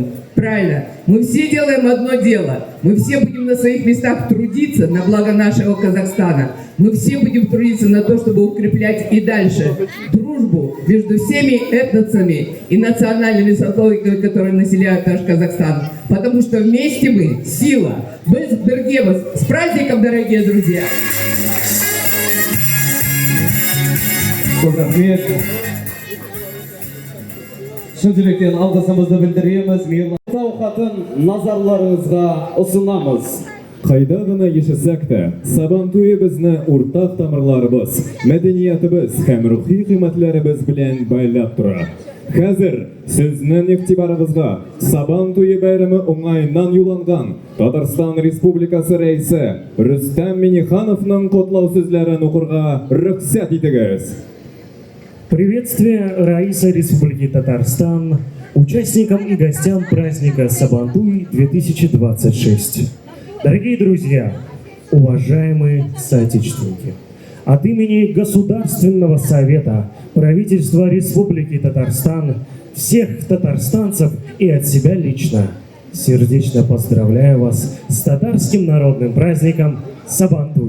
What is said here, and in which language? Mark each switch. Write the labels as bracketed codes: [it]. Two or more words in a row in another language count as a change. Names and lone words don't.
[ru] Правильно, мы все делаем одно дело. Мы все будем на своих местах трудиться на благо нашего Казахстана. Мы все будем трудиться на то, чтобы укреплять и дальше дружбу между всеми этносами и национальными сословиями, которые населяют наш Казахстан. Потому что вместе мы сила. С праздником, дорогие друзья! [kk] Рахмет. Шын жүректен алғысымызды білдіреміз. Мейірлан хатын назарларыңызға ұсынамыз. [tt] Кайда гына яшәсәк тә, Сабантуй безне уртак тамырларыбыз, мәдәниятебез һәм рухи кыйммәтләребез белән байлап тора. Хәзер сезнең игътибарыгызга Сабантуй бәйрәме уңаеннан юлланган Татарстан Республикасы рәисе Рөстәм Миңнехановның котлау сүзләрен укырга рөхсәт итегез. [ru] Приветствие Раиса Республики Татарстан участникам и гостям праздника Сабантуй 2026. Дорогие друзья, уважаемые соотечественники, от имени Государственного совета правительства Республики Татарстан, всех татарстанцев и от себя лично сердечно поздравляю вас с татарским народным праздником Сабантуй.